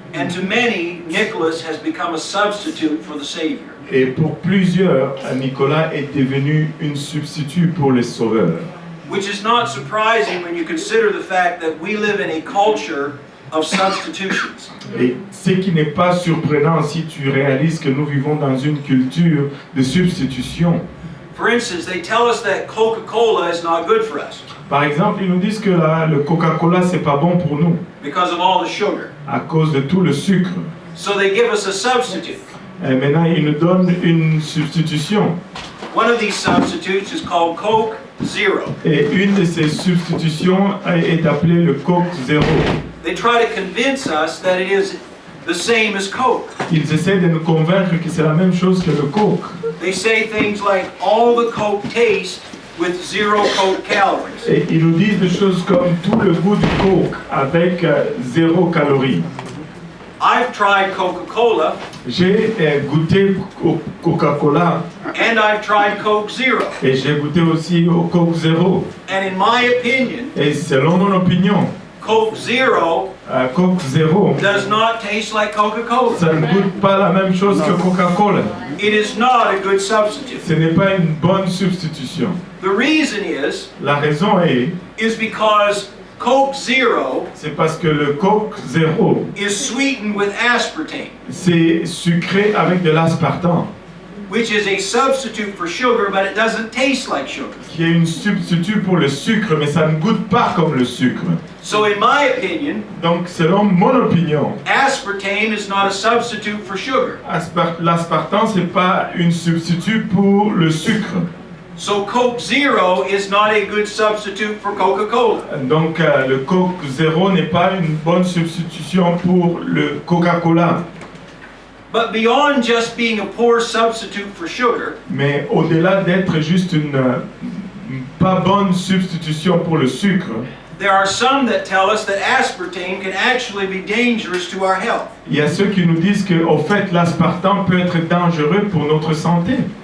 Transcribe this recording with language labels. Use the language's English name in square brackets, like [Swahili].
[English] And to many, Nicholas has become a substitute for the Savior. [French] Et pour plusieurs, Nicolas est devenu une substitut pour les sauveurs. [English] Which is not surprising when you consider the fact that we live in a culture of substitutions. [French] Et ce qui n'est pas surprenant si tu réalises que nous vivons dans une culture de substitution. [English] For instance, they tell us that Coca-Cola is not good for us [French] Par exemple, ils nous disent que le Coca-Cola c'est pas bon pour nous [English] because of all the sugar. [French] à cause de tout le sucre. [English] So they give us a substitute. [French] Et maintenant, ils nous donnent une substitution. [English] One of these substitutes is called Coke Zero. [French] Et une de ces substitutions est appelée le Coke Zero. [English] They try to convince us that it is the same as Coke. [French] Ils essaient de nous convaincre que c'est la même chose que le Coke. [English] They say things like all the Coke tastes with 0 Coke calories. [French] Et ils nous disent des choses comme tout le goût du Coke avec 0 calories. [English] I've tried Coca-Cola [French] J'ai goûté au Coca-Cola [English] and I've tried Coke Zero. [French] et j'ai goûté aussi au Coke Zero. [English] And in my opinion, [French] Et selon mon opinion, [English] Coke Zero [French] Coke Zero, [English] does not taste like Coca-Cola. [French] ça ne goûte pas la même chose que Coca-Cola. [English] It is not a good substitute. [French] Ce n'est pas une bonne substitution. [English] The reason is [French] La raison [English] is because Coke Zero [French] c'est parce que le Coke Zero, [English] is sweetened with aspartame, [French] c'est sucré avec de l'aspartame, [English] which is a substitute for sugar, but it doesn't taste like sugar. [French] qui est une substitut pour le sucre, mais ça ne goûte pas comme le sucre. [English] So in my opinion, [French] Donc, selon mon opinion, [English] aspartame is not a substitute for sugar. [French] l'aspartame, c'est pas une substitut pour le sucre. [English] So Coke Zero is not a good substitute for Coca-Cola. [French] Donc, le Coke Zero n'est pas une bonne substitution pour le Coca-Cola. [English] But beyond just being a poor substitute for sugar, [French] Mais au-delà d'être juste une pas bonne substitution pour le sucre, [English] there are some that tell us that aspartame can actually be dangerous to our health. [French] il y a ceux qui nous disent que, au fait, l'aspartame peut être dangereux pour notre santé.